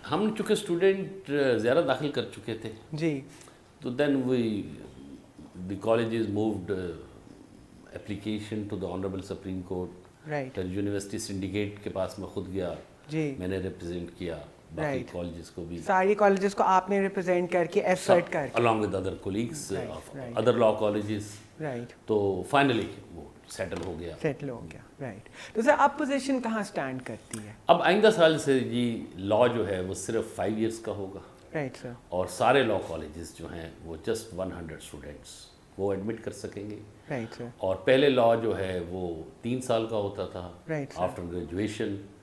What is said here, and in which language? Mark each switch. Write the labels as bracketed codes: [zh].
[ur] ہم چونکہ اسٹوڈنٹ زیادہ داخل کر چکے تھے، تو دین [en] the colleges moved application to the honorable supreme court. [ur] University syndicate کے پاس میں خود گیا، میں نے ریپرزینٹ کیا باقی کالجز کو بھی، ساری کالجز کو آپ نے ریپرزینٹ کر کے ایفرٹ کر کے [en] along with other colleagues of other law colleges. [ur] تو فائنلی وہ سیٹل ہو گیا. رائٹ. تو سر آپ پوزیشن کہاں سٹینڈ کرتی ہے؟ اب آئندہ سال سے جی لاء جو ہے وہ صرف 5 ایئرس کا ہوگا، اور سارے لاء کالجز جو ہیں وہ جسٹ 100 اسٹوڈنٹس وہ ایڈمٹ کر سکیں گے. اور پہلے لاء جو ہے وہ 3 سال کا ہوتا تھا آفٹر گریجویشن.